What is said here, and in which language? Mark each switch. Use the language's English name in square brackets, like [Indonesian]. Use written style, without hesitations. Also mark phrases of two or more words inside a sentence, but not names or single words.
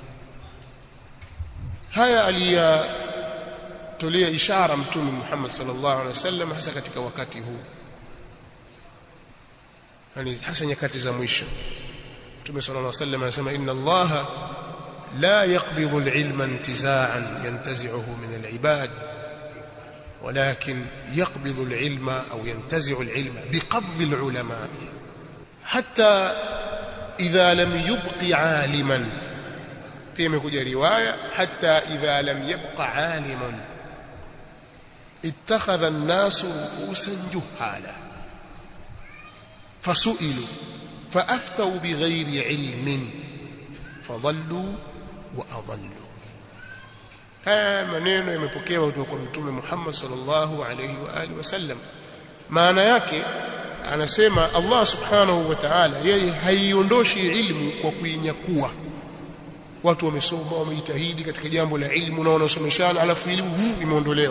[Swahili] Haya aliyatolea ishara Mtume Muhammad [Arabic] صلى الله عليه وسلم [Swahili] hasa katika wakati huu, yani hasa nyakati za mwisho. [Arabic] Mtume صلى الله عليه وسلم anasema إن الله لا يقبض العلم انتزاعا ينتزعه من العباد ولكن يقبض العلم أو ينتزع العلم بقبض العلماء حتى إذا لم يبق عالما. فيما يقول رواية حتى إذا لم يبق عالما اتخذ الناس رؤوسا جهالا فسئلوا فأفتوا بغير علم فضلوا وأضلوا. [Swahili] Haya maneno yamepokewa kutoka kwa Mtume Muhammad [Arabic] صلى الله عليه وآله وسلم. [Swahili] Maana yake anasema Allah [Arabic] سبحانه وتعالى [Swahili] yeye haiondoshi ilmu kwa kuinyakua. Watu wamesoma, wamejitahidi katika jambo la ilmu na wanasomeshana, alafu ilmu imeondolewa.